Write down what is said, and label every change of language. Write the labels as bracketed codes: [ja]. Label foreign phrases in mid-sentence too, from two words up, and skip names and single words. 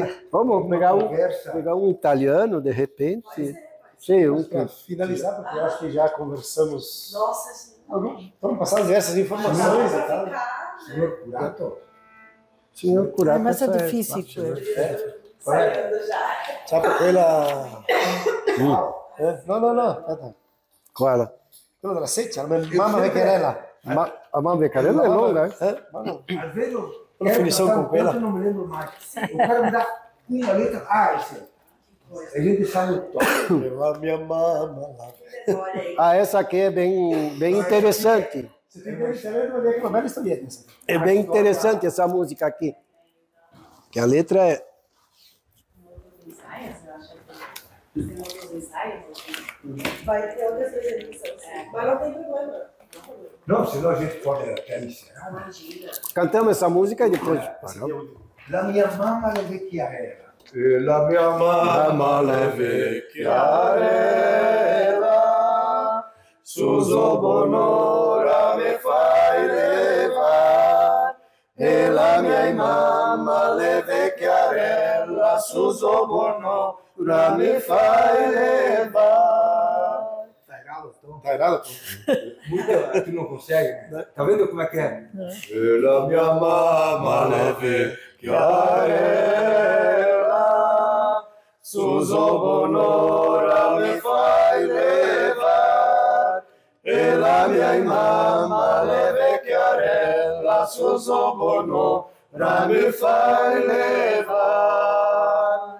[pt] Vamos pegar um italiano, de repente. Para finalizar, porque eu acho que já conversamos. Nossa, sim. Vamos passar essas informações e tal. Senhor Curato. Senhor Curato. Mas é difícil. Saindo já. Sabe quella... No. Qual? [it] Quello della seccia, la mamma vecchierella. [pt] A [vec] mamma vecchierella [pt] é longa, Às vezes Quando finissão com ela. Eu não me lembro mais. O cara me dá uma letra. Esse. A gente sabe o tom. A minha mama lá. Essa aqui é bem interessante. Você tem que saber que é uma bela historieta. É bem interessante essa música aqui. Que a letra é... Vai ter outras apresentações, mas não tem problema. Não, senão a gente pode até encerrar. Imagina. Cantamos essa música e depois... [vec] La mia mamma le vecchiarella. E la mia mamma le vecchiarella, su bonora me fai levar. E la mia mamma le vecchiarella, su bonora me fai levar. [pt] Tá errado? Muito, tu não consegue? Tá vendo como é que é? [vec] E la mia mamma le vecchiarella, su bonora me fai levar. E la mia mamma le vecchiarella, su bonora me fai levar.